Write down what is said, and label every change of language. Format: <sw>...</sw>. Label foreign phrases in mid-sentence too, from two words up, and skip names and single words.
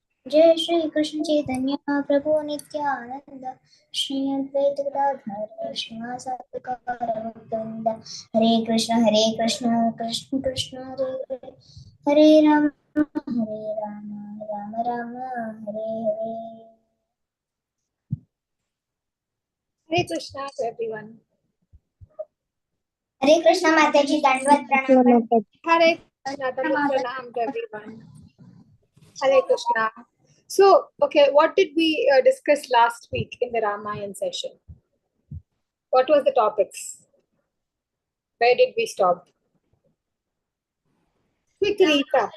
<hi>जय श्री कृष्ण चैतन्य प्रभु नित्यानंद श्री अद्वैत गदाधर श्रीवासादि गौरवृंद हरे कृष्ण कृष्ण कृष्ण हरे हरे राम राम राम हरे हरे.</hi> <en>Hare Krishna to everyone.</en> <hi>हरे कृष्ण माताजी, दंडवत प्रणाम.</hi> <en>Hare Krishna,</en> <hi>दंडवत प्रणाम</hi> <en>to everyone. Hare Krishna. So, okay, what did we discuss last week in the Ramayana session? What was the topics? Where did we stop? Quick recap.</en>